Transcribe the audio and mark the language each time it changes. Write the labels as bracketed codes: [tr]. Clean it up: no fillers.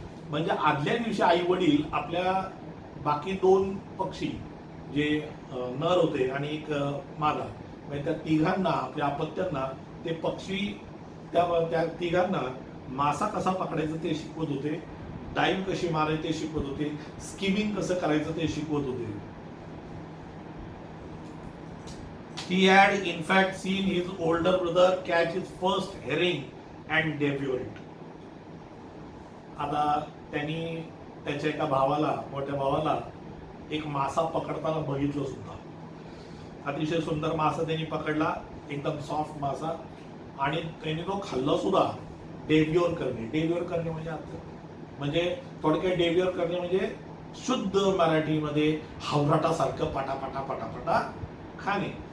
[mr] म्हणजे आदल्या दिवशी आई वडील आपल्या बाकी 2 पक्षी, जे नर होते आणि एक मादा, म्हणजे त्या तिघांना, आपल्या अपत्यांना ते पक्षी, त्या तिघांना मासा कसा पकडायचा ते शिकवत होते, डाईव्ह कशी मारायची ते शिकवत होते, स्किमिंग कसं करायचं ते शिकवत होते. [en] He had in fact seen his older brother catch his first herring and devour it. [mr] आता त्यांनी त्याच्या एका भावाला, मोठ्या भावाला, एक मासा पकडताना बघितलं सुद्धा. अतिशय सुंदर मासा त्यांनी पकडला, एकदम सॉफ्ट मासा, आणि त्यांनी तो खाल्ला सुद्धा. डेव्योर करणे, डेव्योर करणे म्हणजे थोडक्यात डेव्योर करणे म्हणजे शुद्ध मराठीमध्ये हावराटासारखं पटापटा पटापटा खाणे.